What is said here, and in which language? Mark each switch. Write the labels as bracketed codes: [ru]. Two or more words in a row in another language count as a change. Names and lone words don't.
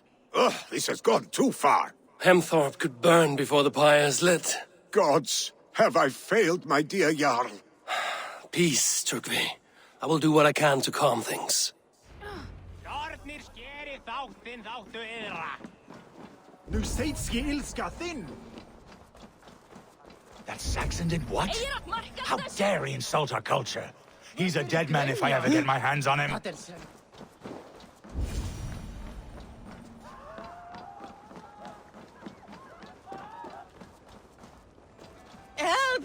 [en] Ugh, this has gone too far. Hemthorpe could burn before the pyre's lit. Gods, have I failed my dear Jarl? Peace, Tryggvi. I will do what I can to calm things. Nu seidski ilska þinn! That Saxon did what? How dare he insult our culture? He's a dead man if I ever get my hands on him. Help!